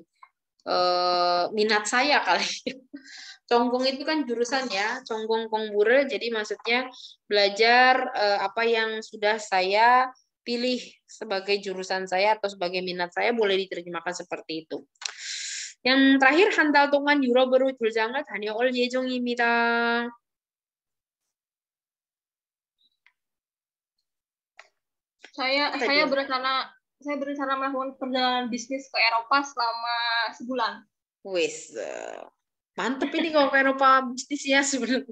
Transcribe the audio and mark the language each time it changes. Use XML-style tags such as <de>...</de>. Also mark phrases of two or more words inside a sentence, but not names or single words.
<id>Minat saya kali. Conggong itu kan jurusan ya,</id> <ko>전공 공부를,</ko> <id>jadi maksudnya belajar apa yang sudah saya pilih sebagai jurusan saya atau sebagai minat saya, boleh diterjemahkan seperti itu. Yang terakhir,</id> <ko>한 달 동안 유럽으로 출장을 다녀올 예정입니다.</ko> <id>Saya berencana melakukan perjalanan bisnis ke Eropa selama sebulan. Wes, mantep ini kalau ke Eropa bisnisnya sebenarnya.</id>